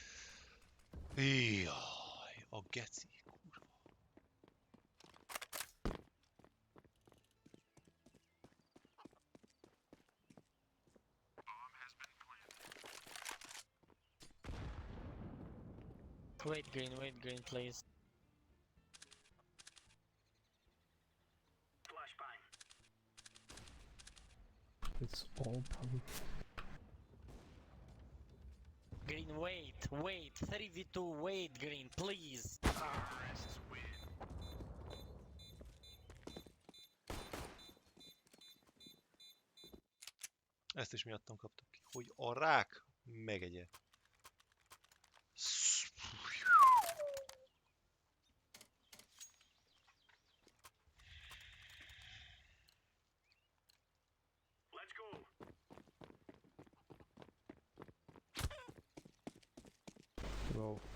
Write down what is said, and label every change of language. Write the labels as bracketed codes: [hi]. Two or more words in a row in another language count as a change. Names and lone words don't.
[hu] Jaj, a geci. [en] Wait green, please. Flashbang. It's open. Green, wait. 3v2, wait, green, please. [hu] Ezt is miattam kaptuk ki. Hogy a rák megegye. [en] Let's go. Go.